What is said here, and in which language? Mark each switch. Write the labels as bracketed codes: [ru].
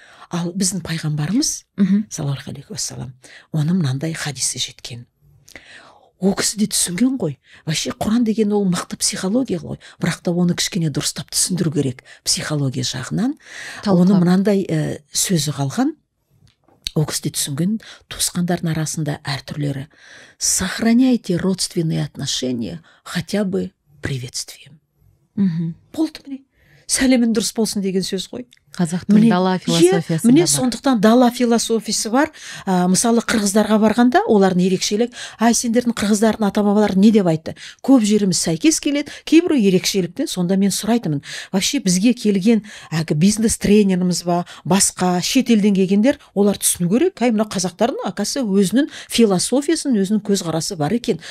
[kk] Ал біздің пайғамбарымыз, саллаллаху алейхи уассалам, оның мынандай хадисі жеткен. Ол кісі де түсінген ғой. Вообще Құран деген ол мықты психология ғой. Бірақ та оны кішкене дұрыстап түсіндіру керек психология жағынан. Оны мынандай сөзі қалған. Ол кісі де түсінген, туысқандардың арасында әртүрлері. [ru] Сохраняйте родственные отношения хотя бы приветствием. [kk] Болды міне. сәлемің дұрыс болсын деген сөз ғой. Қазақтың дала философиясында міне бар. сондықтан дала философиясы бар. Мысалы қырғыздарға барғанда олардың ерекшелік, сендердің қырғыздардың ата бабалары не деп айтты? Көп жеріміз сәйкес келеді, кейбір ерекшеліктен. Сонда мен сұрайтымын, вообще бізге келген бизнес тренеріміз ба, басқа шетелден келгендер, олар түсіну керек, мына қазақтардың акасы өзінің философиясын, өзінің көзқарасы бар екен.